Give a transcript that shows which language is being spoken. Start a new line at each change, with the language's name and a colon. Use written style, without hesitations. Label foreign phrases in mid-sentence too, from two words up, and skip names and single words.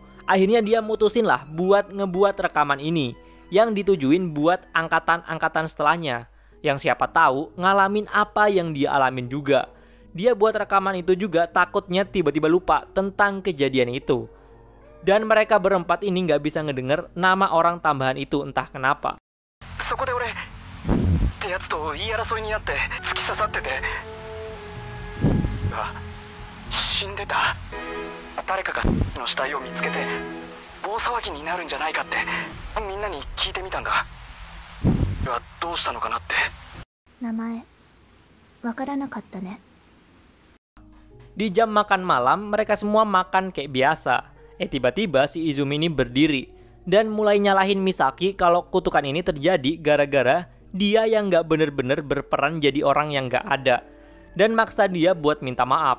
Indonesian: Akhirnya dia mutusin lah buat ngebuat rekaman ini, yang ditujuin buat angkatan-angkatan setelahnya, yang siapa tahu ngalamin apa yang dia alamin juga. Dia buat rekaman itu juga takutnya tiba-tiba lupa tentang kejadian itu. Dan mereka berempat ini nggak bisa ngedenger nama orang tambahan itu entah kenapa.
Japanese: そこで俺ってやつと言い争いになって突き刺さってて、死んでた。誰かがの死体を見つけて大騒ぎになるんじゃないかってみんなに聞いてみたんだ。どうしたのかなって。名前わからなかったね。
Indonesian: Di jam makan malam mereka semua makan kayak biasa. Tiba-tiba si Izumi ini berdiri dan mulai nyalahin Misaki kalau kutukan ini terjadi gara-gara dia yang nggak bener-bener berperan jadi orang yang nggak ada, dan maksa dia buat minta maaf.